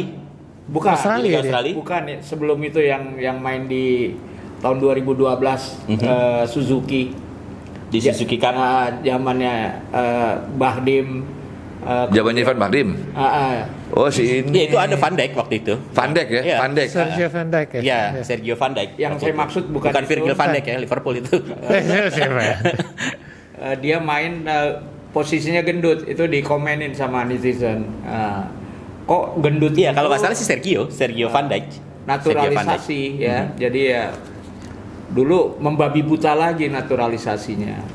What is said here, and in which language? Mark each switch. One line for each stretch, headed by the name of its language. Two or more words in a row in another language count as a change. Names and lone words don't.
Indonesian: Bukan. Australia Di dia. Australia. Bukan ya, sebelum itu yang main di tahun 2012 Suzuki. Di Suzuki Cup. Zamannya Bahdim. Jawabannya Ivan Bahdim. Oh si Ya ini. itu ada Van Dijk waktu itu. Van Dijk ya, Iya. Van Dijk. Sergio Van Dijk ya. Ya, Sergio Van Dijk. Yang waktu saya itu. maksud bukan itu. Virgil van Dijk ya, Liverpool itu. Siapa ya? Dia main posisinya gendut, itu dikomenin sama netizen. Kok gendut? Iya, kalau nggak itu salah si Sergio Van Dijk. naturalisasi ya. Jadi ya dulu membabi buta lagi naturalisasinya.